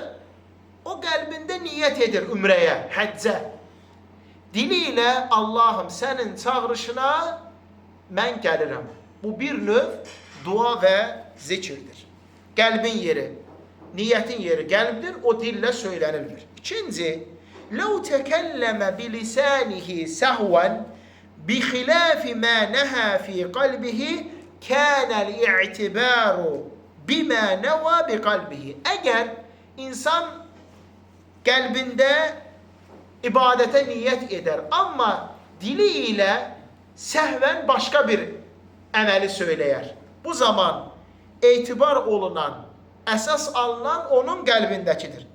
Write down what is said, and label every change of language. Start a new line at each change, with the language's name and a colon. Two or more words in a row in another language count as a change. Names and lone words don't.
Azerbaijani: O qəlbində niyyət edir ümrəyə, həccə. Dili ilə Allahım sənin çağırışına mən gəlirəm. Bu bir növ dua və zikirdir. Qəlbin yeri, niyyətin yeri qəlbdir, o dillə söylənilmir. İkinci,
Arabic: لو تكلم بلسانه سهوا بخلاف ما نهى في قلبه كان الاعتبار بما نوى بقلبه.
Azerbaijani: Əgər insan qəlbində ibadətə niyyət edər, amma dili ilə səhvən başqa bir əməli söyləyər. Bu zaman etibar olunan, əsas alınan onun qəlbindəkidir.